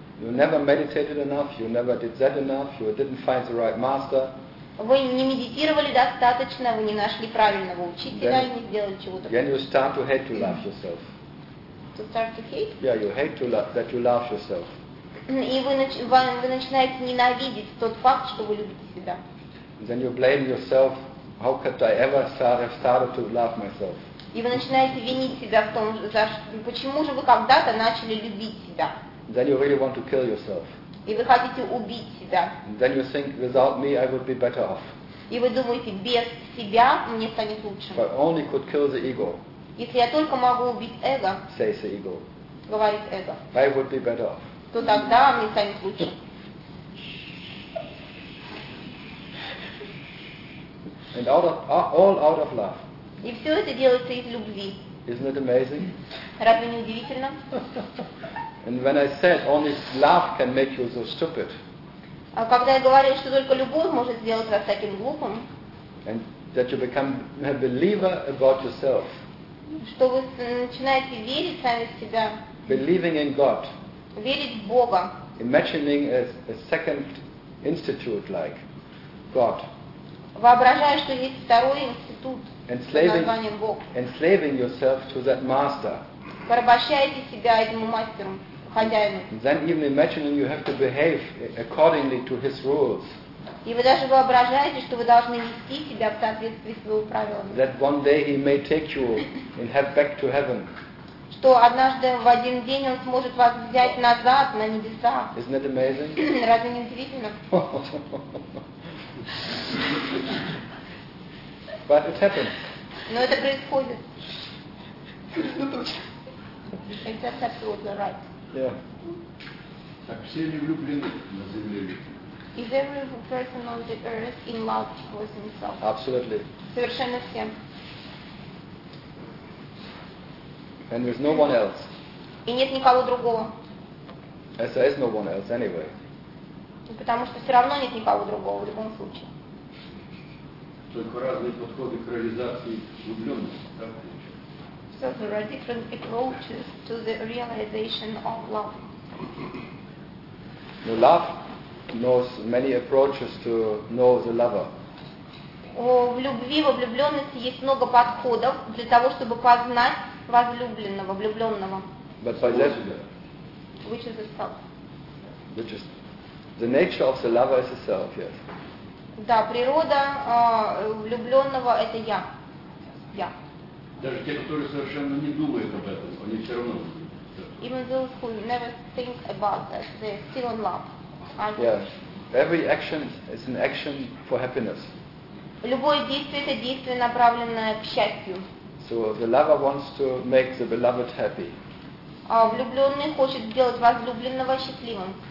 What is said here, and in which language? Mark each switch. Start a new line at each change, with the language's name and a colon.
English: You never meditated enough, you never did that enough, you didn't find the right master.
Russian: Вы не медитировали достаточно, вы не нашли правильного учителя, не сделали чего-то.
English: Then you start to hate to love yourself. To start to hate? Yeah, you hate to love that you love yourself.
Russian: И вы начинаете ненавидеть тот факт, что вы любите себя.
English: Then you blame yourself, how could I ever started to love myself?
Russian: И вы начинаете винить себя в том, почему же вы когда-то начали любить себя.
English: Then you really want to kill yourself.
Russian: И вы хотите убить себя.
English: Then you think, without me, I would be better off.
Russian: И вы думаете, без себя мне станет лучше.
English: If I only could kill the ego.
Russian: Если я только могу убить эго,
English: says the ego,
Russian: говорит эго,
English: I would be better off.
Russian: То тогда мне станет лучше.
English: And all out of love.
Russian: И все это делается из любви.
English: Isn't it amazing?
Russian: Разве не удивительно?
English: And when I said only love can make you so stupid.
Russian: А когда я говорил, что только любовь может сделать вас таким глупым.
English: And that you become a believer about yourself.
Russian: Что вы начинаете верить сами в себя.
English: Believing in God.
Russian: Верить в Бога.
English: Imagining a second institute like God.
Russian: Воображая, что есть второй институт.
English: Enslaving yourself to that master.
Russian: Порабощаете себя этому мастеру, хозяину.
English: Then even imagining you have to behave accordingly to his rules.
Russian: И вы даже воображаете, что вы должны вести себя в соответствии с его правилами.
English: That one day he may take you and head back to heaven.
Russian: Что однажды в один день он сможет вас взять назад на небеса.
English: Isn't that amazing?
Russian: Разве не удивительно?
English: But it happens.
Russian: Но это происходит.
English: It's absolutely right. Yeah.
Russian: Так все ли влюблены на земле?
English: Is every person on the earth in love with himself? Absolutely.
Russian: Совершенно всем.
English: And there's no one else.
Russian: И нет никого другого.
English: As there is no one else anyway.
Russian: Потому что все равно нет никого другого в любом случае. Только разные подходы к реализации влюбленности.
English: So there are different approaches to the realization of love. The love knows many approaches to know the lover.
Russian: В любви, во влюбленности есть много подходов для того, чтобы познать возлюбленного, влюбленного.
English: But by that, which is the self? Which is the nature of the lover is the self, yes.
Russian: Да, природа влюбленного — это я. Я. Даже те, которые совершенно не думают об этом, они все равно.
English: Even those who never think about that, they're still in love. Yes. Every action is an action for happiness.
Russian: Любое действие — это действие, направленное к счастью.
English: So the lover wants to make the beloved happy.
Russian: А влюбленный хочет сделать возлюбленного счастливым.